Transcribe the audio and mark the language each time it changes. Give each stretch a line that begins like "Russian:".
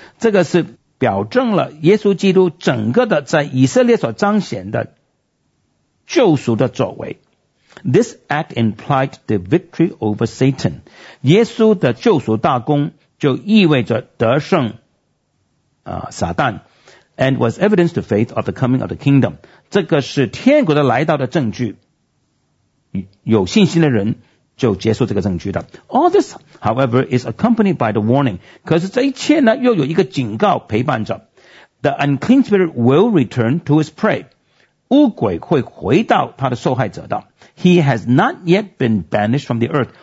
Chinese: 这个是表证了耶稣基督整个的在以色列所彰显的救赎的作为。
English: This act implied the victory over Satan.
Chinese: 耶稣的救赎大功就意味着得胜撒旦。
English: And was evidence to faith of the coming of the kingdom.
Chinese: 这个是天国的来到的证据。有信心的人就接受这个证据的。
English: All this, however, is accompanied by the warning.
Chinese: 可是这一切呢又有一个警告陪伴着。
English: The unclean spirit will return to his prey.
Chinese: 乌鬼会回到他的受害者的。
English: He has not yet been banished from the earth.